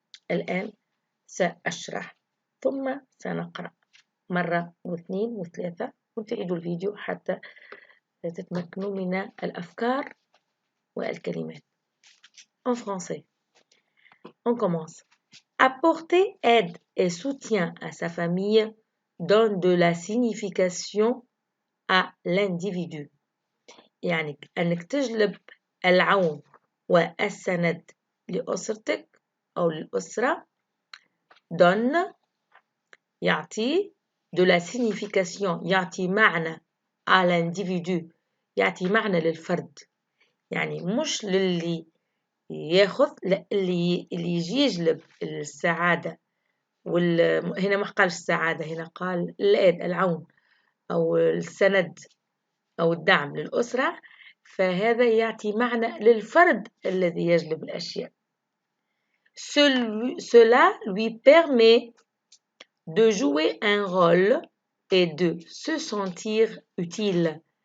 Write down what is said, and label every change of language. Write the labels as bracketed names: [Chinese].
[Arabic] الآن سأشرح ثم سنقرأ مرة واثنين وثلاثة وتعيدوا الفيديو حتى تتمكنوا من الأفكار والكلمات. [French] En français. On commence. Apporter aide et soutien à sa famille donne de la signification à l'individu. [Arabic] يعني أنك تجلب العون والسند لأسرتك أو للأسرة donne يعطي [French] de la signification [Arabic] يعطي معنى [French] à l'individu [Arabic] يعطي معنى للفرد يعني مش للي ياخذ لا اللي يجي يجلب السعادة هنا ما قالش السعادة هنا قال الأيد العون أو السند أو الدعم للأسرة فهذا يعطي معنى للفرد الذي يجلب الأشياء. [French] Cela lui permet de jouer un rôle et de se sentir utile.